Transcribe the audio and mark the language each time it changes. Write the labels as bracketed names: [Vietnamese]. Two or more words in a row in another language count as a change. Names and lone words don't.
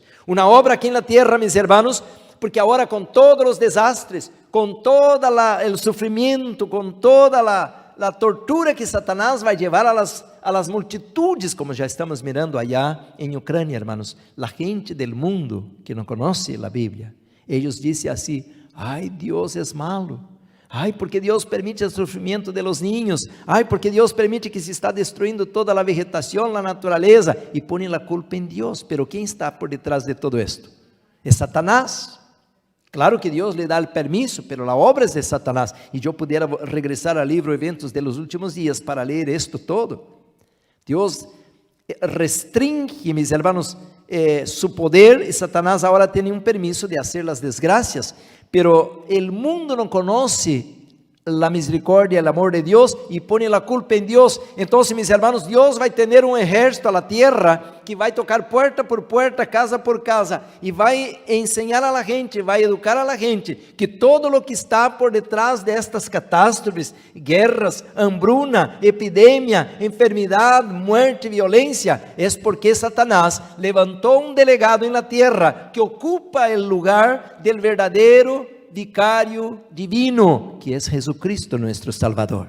[Spanish] Una obra aquí en la tierra, mis hermanos, porque ahora con todos los desastres, con todo el sufrimiento, con toda la tortura que Satanás va a llevar a las multitudes, como ya estamos mirando allá en Ucrania, hermanos, la gente del mundo que no conoce la Biblia, ellos dicen así: ay, Dios es malo. Ay, porque Dios permite el sufrimiento de los niños. Ay, porque Dios permite que se está destruyendo toda la vegetación, la naturaleza, y ponen la culpa en Dios. Pero ¿quién está por detrás de todo esto? Es Satanás. [Portuguese] Claro que Deus lhe dá o permisso, mas a obra é de Satanás. E eu pudiera regressar ao livro Eventos de los Últimos Dias para ler isto todo. Deus restringe, [Spanish] mis hermanos, su poder, [Portuguese] e Satanás agora tem um permisso de fazer as desgraças, [Spanish] pero el mundo [Portuguese] não conhece [Spanish] la misericordia, el amor de Dios, y pone la culpa en Dios. Entonces, mis hermanos, Dios va a tener un ejército a la tierra que va a tocar puerta por puerta, casa por casa, y va a enseñar a la gente, va a educar a la gente que todo lo que está por detrás de estas catástrofes, guerras, hambruna, epidemia, enfermedad, muerte, violencia, es porque Satanás levantó un delegado en la tierra que ocupa el lugar del verdadero vicario divino, que es Jesucristo nuestro Salvador.